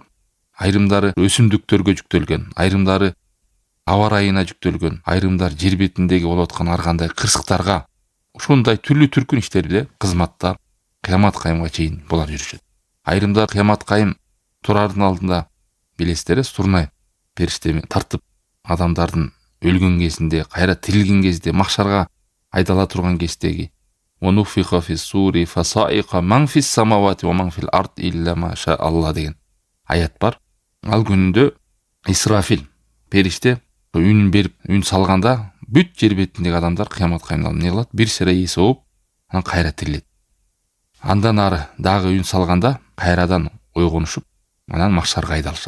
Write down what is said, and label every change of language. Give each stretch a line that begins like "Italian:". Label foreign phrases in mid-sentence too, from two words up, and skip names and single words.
Kyrgyz: Айрымдары өсүмдүктөргө жүктөлгөн, айрымдары аба ырайына жүктөлгөн, айрымдар жер бетиндеги болуп аткан ар кандай кырсыктарга ошондой түрлүү түркүн иштерде кызматта кыямат кайымга чейин булар жүрүшөт. Айрымдар кыямат кайым турардын алдында билесиздер, сурнай периштеми тартып адамдардын өлгөн кезинде, кайра тирилген кезде, махшарга айдала турган кездеги
Arabic: "ونفخ في الصور فصعق من في السماوات ومن في الأرض إلا ما شاء الله"
Kyrgyz: деген аят бар. Ал күнүндө Исрафил периште үн берип, үн салганда бүт жер бетиндеги адамдар кыямат кайымда эмне кылат? Бир сыра ии соғып, анан кайра тирилет. Андан ары дагы үн салганда кайрадан ойгонушуп, анан махшарга айдалышат.